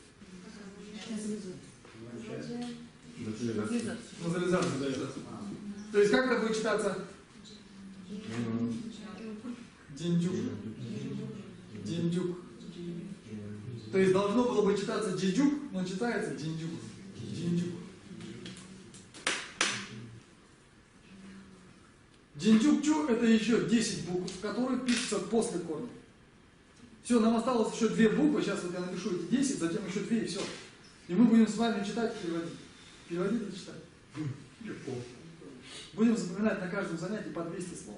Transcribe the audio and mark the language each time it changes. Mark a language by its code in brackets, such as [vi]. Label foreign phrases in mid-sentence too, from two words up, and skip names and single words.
[ru] Назализацию дает. То есть как это будет читаться? Диндюк. Диндюк. То есть должно было бы читаться джиджук, но читается диндюк. Диндюк. Диндюк-чу — это еще 10 букв, которые пишутся после корня. Все, нам осталось еще 2 буквы, сейчас вот я напишу эти 10, затем еще 2 и все. И мы будем с вами читать и переводить. Переводить и читать. Легко. Будем запоминать на каждом занятии по 200 слов.